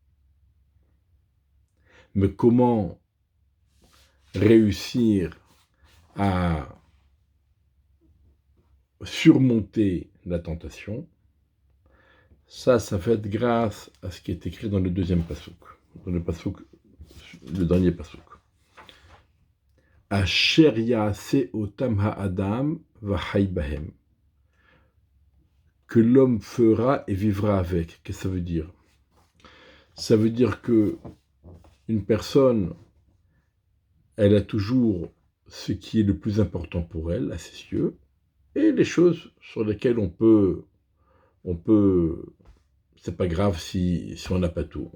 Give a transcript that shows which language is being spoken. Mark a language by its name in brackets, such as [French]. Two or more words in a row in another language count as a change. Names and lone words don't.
[French] Mais comment réussir à surmonter la tentation? Ça va être grâce à ce qui est écrit dans le deuxième pasuk, le dernier pasuk. [Hebrew] אשר יעשה אותם האדם וחי בהם. [French] Que l'homme fera et vivra avec. Qu'est-ce que ça veut dire? Ça veut dire que une personne, elle a toujours ce qui est le plus important pour elle, à ses yeux, et les choses sur lesquelles on peut, c'est pas grave si on n'a pas tout.